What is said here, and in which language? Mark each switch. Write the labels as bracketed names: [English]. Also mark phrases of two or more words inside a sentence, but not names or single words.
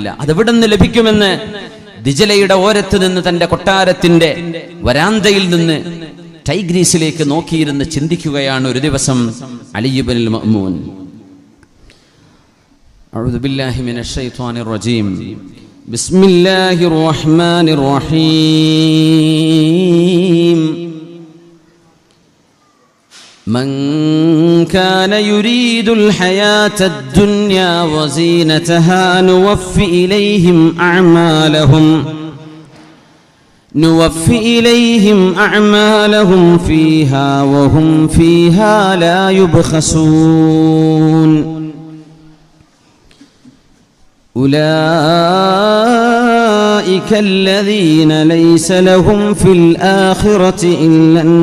[Malayalam] അതെവിടെ നിന്ന് ലഭിക്കുമെന്ന് ദിജ്ലയുടെ ഓരത്ത് നിന്ന്, തന്റെ കൊട്ടാരത്തിന്റെ വരാന്തയിൽ നിന്ന് ടൈഗ്രീസിലേക്ക് നോക്കിയിരുന്ന് ചിന്തിക്കുകയാണ് ഒരു ദിവസം അലി ഇബ്നുൽ മഅ്മൂൻ. [Arabic] أعوذ بالله من الشيطان الرجيم. بسم الله الرحمن الرحيم. من كان يريد الحياة الدنيا وزينتها نوفي إليهم أعمالهم فيها وهم فيها لا يبخسون أولئك الذين ليس لهم في الآخرة إلا